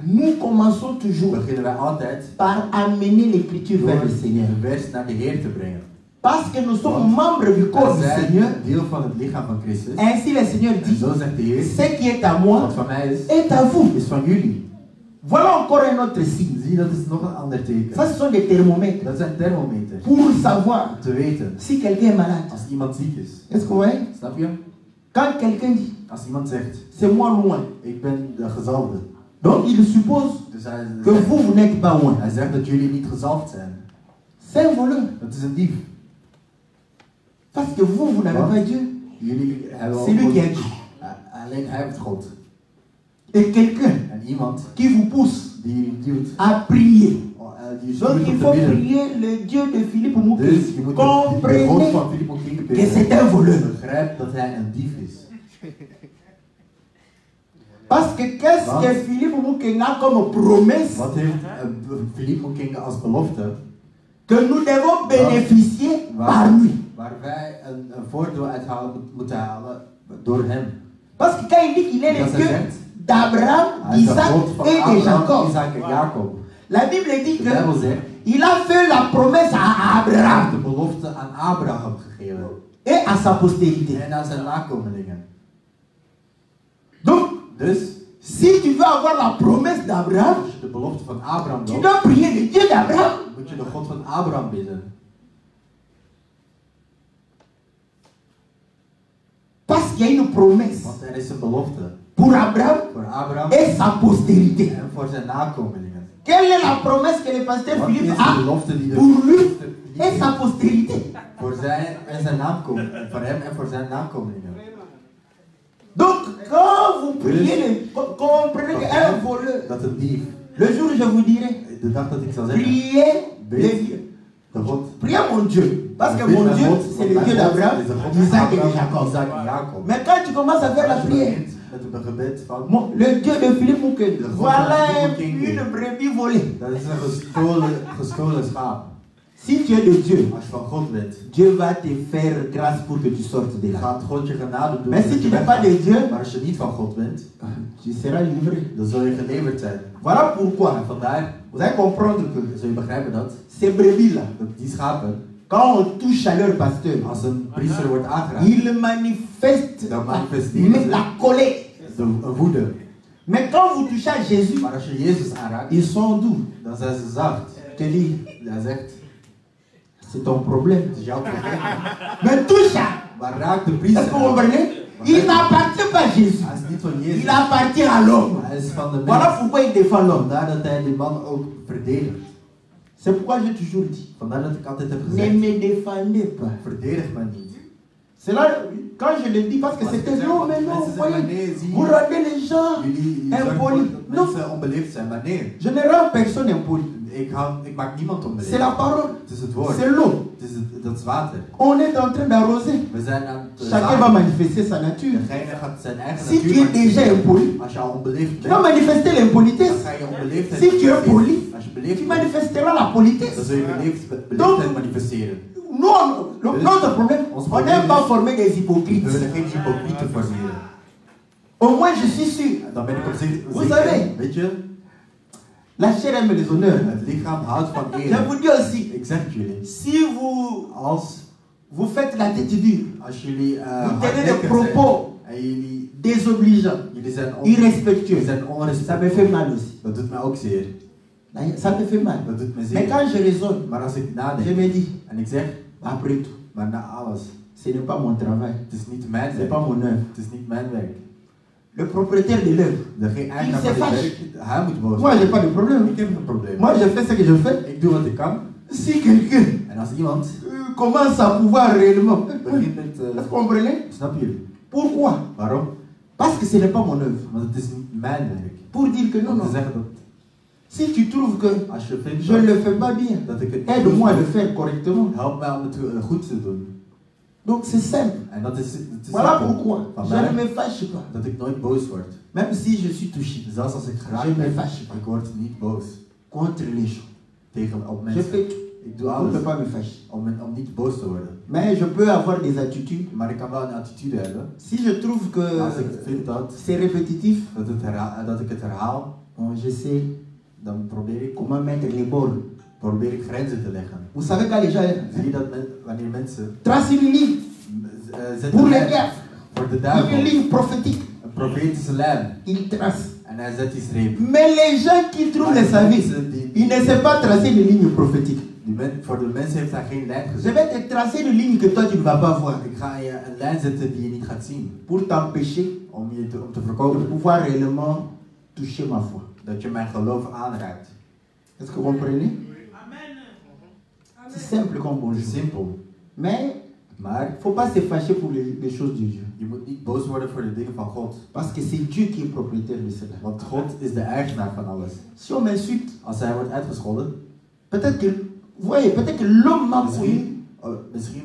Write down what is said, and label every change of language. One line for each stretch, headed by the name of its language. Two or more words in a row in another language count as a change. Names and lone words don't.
French: nous commençons toujours
Dutch: beginnen wij altijd
French: par amener l'Écriture vers le Seigneur.
Dutch: de vers naar de Heer te brengen.
French: Parce que nous sommes membres du corps
Dutch: Wij
French: du
Dutch: zijn
French: Seigneur.
Dutch: deel van het lichaam van Christus.
French: Ainsi le Seigneur
Dutch: En
French: dit,
Dutch: zo zegt de Heer,
French: ce qui est à moi
Dutch: wat van mij is,
French: est à vous.
Dutch: is van jullie.
French: Voilà encore un autre signe.
Dutch: Zie, dat is nog een ander
French: Ça,
Dutch: teken.
French: ce sont des thermomètres
Dutch: Dat zijn thermometers.
French: pour savoir
Dutch: Om te weten
French: si quelqu'un est malade.
Dutch: als iemand ziek is.
French: Est-ce que vous voyez?
Dutch: Snap je?
French: Quand quelqu'un dit,
Dutch: Als iemand zegt,
French: c'est moi loin,
Dutch: ik ben de gezalfde.
French: donc il suppose
Dutch: Dus hij
French: que
Dutch: zegt,
French: vous n'êtes pas loin.
Dutch: hij zegt dat jullie niet gezalfd zijn.
French: C'est un voleur.
Dutch: Dat is een dief.
French: Parce que vous n'avez
Dutch: Wat?
French: pas Dieu.
Dutch: Jullie hebben
French: C'est lui qui a dit.
Dutch: Alleen hij heeft God.
French: Et quelqu'un
Dutch: En iemand
French: qui vous pousse
Dutch: die jullie duwt.
French: à prier.
Dutch: Die
French: Donc
Dutch: stuurt
French: il
Dutch: op
French: faut
Dutch: te bidden.
French: prier le Dieu de Philippe
Dutch: Dus
French: Mouké.
Dutch: je moet de God
French: Comprenez
Dutch: van Philippe Mouké
French: que
Dutch: bidden.
French: c'est un voleur.
Dutch: Begrijp dat hij een dief is.
French: Parce que qu'est-ce
Dutch: Wat?
French: que Philippe Mouké a comme promesse
Dutch: Wat heeft Philippe Mouké als belofte?
French: que nous devons bénéficier par lui?
Dutch: Waar wij een voordeel uithalen moeten halen door hem.
French: Parce que quand il dit qu'il est le
Dutch: Dat hij
French: Dieu
Dutch: zegt,
French: d'Abraham,
Dutch: hij is de
French: d'Isaac
Dutch: God van
French: et de
Dutch: Abraham,
French: Jacob,
Dutch: Isaac en Jacob.
French: la Bible dit
Dutch: De Bijbel
French: que
Dutch: zegt,
French: il a fait la promesse à
Dutch: hij heeft
French: Abraham
Dutch: de belofte aan Abraham gegeven.
French: et à sa postérité.
Dutch: En aan zijn nakomelingen.
French: Donc,
Dutch: Dus,
French: si tu veux avoir la promesse d'Abraham,
Dutch: als je de belofte van Abraham
French: tu
Dutch: wilt,
French: dois prier le Dieu d'Abraham.
Dutch: moet je de God van Abraham bidden.
French: Parce qu'il y a une promesse
Dutch: Want er is een belofte
French: pour Abraham
Dutch: voor Abraham
French: et sa postérité.
Dutch: en voor zijn nakomelingen.
French: Quelle est la promesse que le pasteur
Dutch: Wat
French: Philippe
Dutch: is de
French: a
Dutch: belofte die de
French: pour lui et sa postérité?
Dutch: voor zijn nakomelingen, voor hem en voor zijn nakomelingen.
French: Donc, quand vous priez, comprenez qu'un voleur,
Dutch: Dat een dief,
French: le jour où je vous dirai,
Dutch: de dag dat ik zal zeggen,
French: priez le
Dutch: bid
French: Dieu.
Dutch: de God.
French: Priez mon Dieu. Parce que
Dutch: Bid
French: mon
Dutch: mijn
French: Dieu,
Dutch: God,
French: c'est
Dutch: want
French: le
Dutch: mijn
French: Dieu
Dutch: God
French: d'Abraham,
Dutch: is de God
French: d'Isaac
Dutch: van
French: et de
Dutch: Abraham,
French: Jacob.
Dutch: Isaac en Jacob.
French: Mais quand tu commences à faire la
Dutch: Als je
French: prière,
Dutch: begint met een gebed van,
French: le Dieu de Philippe Mouké,
Dutch: God
French: voilà
Dutch: van Philippe Mouké.
French: une brebis volée.
Dutch: dat is een gestolen schaap.
French: Si tu es de Dieu,
Dutch: Als je van God bent,
French: Dieu va te faire grâce pour que tu sortes de là.
Dutch: gaat God je genade doen.
French: Mais si tu n'es pas de Dieu,
Dutch: Maar als je niet van God bent,
French: tu seras livré.
Dutch: dan zul je geleverd zijn.
French: Voilà pourquoi.
Dutch: En vandaar
French: Vous allez comprendre que
Dutch: zul je begrijpen dat
French: ces brebis-là,
Dutch: die schapen,
French: quand on touche à leur pasteur,
Dutch: als een priester wordt aangeraakt,
French: ils manifestent
Dutch: dan manifesteren
French: même
Dutch: ze
French: la colère.
Dutch: een woede.
French: Mais quand vous touchez à Jésus,
Dutch: Maar als je Jezus aanraakt,
French: ils sont doux.
Dutch: dan zijn ze zacht.
French: Je te dis,
Dutch: Hij zegt,
French: c'est ton problème.
Dutch: het is jouw probleem.
French: Mais touche à.
Dutch: Maar raak de
French: Est-ce
Dutch: priester
French: que vous
Dutch: aan.
French: comprenez? Il n'appartient pas à Jésus.
Dutch: Hij is niet van Jezus.
French: Il appartient à l'homme.
Dutch: Hij is van de
French: Voilà
Dutch: mens.
French: pourquoi il défend l'homme.
Dutch: Vandaar dat hij die man ook verdedigt.
French: C'est pourquoi j'ai toujours dit,
Dutch: Vandaar dat ik altijd heb
French: ne
Dutch: gezegd,
French: me défendez pas.
Dutch: verdedig me niet.
French: C'est là, quand je le dis, parce que c'était non, mais non, vous voyez, vous rendez les gens
Dutch: Jullie
French: impolis.
Dutch: zorgen dat
French: Non,
Dutch: mensen onbeleefd zijn. Maar nee,
French: je ne rends personne impoli.
Dutch: ik maak niemand onbeleefd.
French: C'est la parole,
Dutch: Het is het woord.
French: c'est l'eau.
Dutch: Dat is water.
French: On est en train d'arroser.
Dutch: We zijn aan het
French: Chacun va manifester sa nature.
Dutch: Degene gaat zijn eigen
French: Si tu
Dutch: natuur
French: es déjà
Dutch: manifesteren.
French: impoli,
Dutch: Als je al onbeleefd
French: tu vas
Dutch: bent,
French: manifester l'impolitesse.
Dutch: dan ga je onbeleefdheid
French: Si tu es
Dutch: manifesteren.
French: poli,
Dutch: Als je
French: tu
Dutch: beleefd bent,
French: manifesteras la
Dutch: dan
French: politesse.
Dutch: zul je beleefdheid manifesteren.
French: Nous, notre problème, on n'aime pas former des
Dutch: We
French: hypocrites.
Dutch: willen geen hypocrieten formeren.
French: Au moins, je suis sûr,
Dutch: Dan ben ik op zich
French: Vous savez,
Dutch: weet je,
French: la chair aime les honneurs.
Dutch: het lichaam houdt van
French: Je
Dutch: eer.
French: vous dis aussi,
Dutch: Ik zeg het jullie,
French: si
Dutch: als
French: vous faites la tête dure,
Dutch: jullie
French: vous tenez des
Dutch: hardnekkig
French: propos
Dutch: zijn en jullie
French: désobligeants,
Dutch: zijn
French: irrespectueux,
Dutch: zijn
French: ça me
Dutch: onrespectvol,
French: fait mal aussi.
Dutch: dat doet mij ook zeer.
French: Ça me fait mal.
Dutch: Dat doet me
French: Mais
Dutch: zeer.
French: quand je raisonne,
Dutch: Maar als ik
French: je
Dutch: nadenk
French: me dis,
Dutch: en ik zeg,
French: après tout,
Dutch: maar na alles,
French: ce n'est pas mon travail,
Dutch: het is niet mijn
French: ce n'est
Dutch: werk.
French: pas mon œuvre.
Dutch: Het is niet mijn werk.
French: Le propriétaire de l'œuvre,
Dutch: Geen eigenaar
French: se
Dutch: van dit
French: fâche.
Dutch: werk, hij moet boos
French: moi, je n'ai
Dutch: worden.
French: pas de problème.
Dutch: Ik heb geen probleem.
French: Moi, je fais ce que je fais.
Dutch: Ik doe wat ik kan.
French: Si quelqu'un
Dutch: En als iemand
French: commence à pouvoir réellement,
Dutch: begint met,
French: est-ce que vous comprenez?
Dutch: snap je?
French: Pourquoi?
Dutch: Waarom?
French: Parce que ce n'est pas mon œuvre.
Dutch: Want het is niet mijn werk.
French: Pour dire que non,
Dutch: Om te
French: non.
Dutch: zeggen dat
French: Si tu trouves que
Dutch: als je vindt
French: je ne le fais pas bien,
Dutch: dat ik het niet
French: aide-moi à
Dutch: goed
French: le
Dutch: doe,
French: faire correctement.
Dutch: help mij om het goed te doen.
French: Donc c'est simple.
Dutch: En dat is
French: Voilà
Dutch: simpel.
French: pourquoi je
Dutch: Vandaar
French: ne me fâche pas.
Dutch: dat ik nooit boos word.
French: Même si je suis touché
Dutch: Zelfs als ik
French: Je
Dutch: geraakt
French: me
Dutch: ben,
French: fâche pas.
Dutch: ik word niet boos
French: contre les gens.
Dutch: op
French: Je
Dutch: mensen.
French: fais tout.
Dutch: Ik doe
French: Je ne
Dutch: alles
French: peux pas me fâcher.
Dutch: om niet boos te worden.
French: Mais je peux avoir des attitudes.
Dutch: Maar ik kan wel een attitude hebben.
French: Si je trouve que
Dutch: Als ik vind dat
French: c'est répétitif,
Dutch: dat ik het herhaal,
French: bon, je sais
Dutch: dan probeer ik
French: comment mettre les bornes.
Dutch: grenzen te leggen.
French: Vous savez quand les gens
Dutch: Zie je dat wanneer mensen
French: tracent une ligne
Dutch: zetten
French: pour les
Dutch: lijn
French: diables,
Dutch: voor de
French: une
Dutch: duivel,
French: ligne prophétique,
Dutch: een profetische lijn,
French: ils tracent.
Dutch: en hij zet die streep.
French: Mais les gens qui trouvent
Dutch: Maar
French: de sa vie,
Dutch: mensen
French: ils ne savent pas tracer une ligne prophétique.
Dutch: voor de mensen heeft hij geen lijn
French: Je
Dutch: gezet.
French: vais te tracer une ligne que toi tu ne vas pas voir
Dutch: Ik ga je een lijn zetten die je niet gaat zien.
French: pour t'empêcher
Dutch: Om te
French: de
Dutch: voorkomen
French: pouvoir réellement toucher ma foi.
Dutch: dat je mijn geloof aanraakt.
French: Est-ce que vous comprenez? C'est simple comme
Dutch: Het
French: bonjour.
Dutch: is simpel.
French: Mais
Dutch: Maar
French: il ne faut pas se fâcher pour les choses de Dieu.
Dutch: je moet niet boos worden voor de dingen van God.
French: Parce que c'est Dieu qui est propriétaire de cela.
Dutch: Want God is de eigenaar van alles.
French: Si on m'insulte,
Dutch: Als hij wordt uitgescholden,
French: peut-être que, vous voyez, peut-être que l'homme m'a connu,
Dutch: misschien